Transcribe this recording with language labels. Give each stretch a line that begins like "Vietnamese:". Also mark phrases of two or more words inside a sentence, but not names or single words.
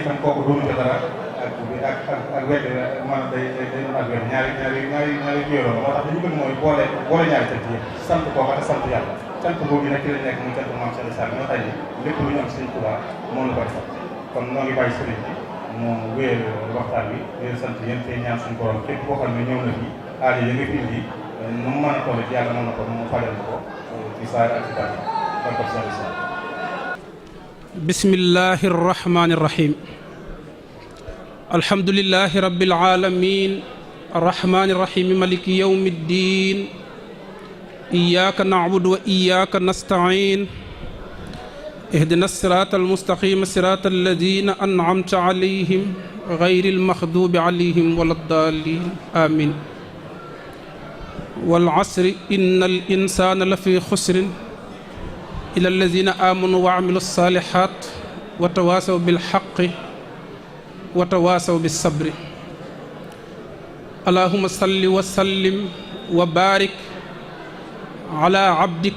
Wolof: itam kooku doonu ko dara ak wedd maanaam day doon ak wedd ñaari biiroo moo tax dañu bëgg mooy boole ñaari cant yi sant kooku ak sant yàlla cant boobu nag ci lañ nekk muy cant maam Cheikh Issa ñoo tay ni lépp lu ñu am Sëriñ Tuubaa moom la ko defal kon noo ngi bàyyi sëriñ bi mu wéyal waxtaan bi leen sant yéen tey ñaan suñu borom képp koo xam ne ñëw na fi aada yi nga fi indi nu mu mën a toll ci yàlla mën na ko mu fajal ko ci saar ak ci bàyyi barkab Cheikh Issa.
Arabic: بسم الله الرحمن الرحيم الحمد لله رب العالمين الرحمن الرحيم مالك يوم الدين إياك نعبد وإياك نستعين اهدنا الصراط المستقيم صراط الذين أنعمت عليهم غير المغضوب عليهم ولا الضالين آمين والعصر إن الإنسان لفي خسر إلا الذين آمنوا وعملوا الصالحات وتواصوا بالحق وتواصوا بالصبر اللهم صل وسلم وبارك على عبدك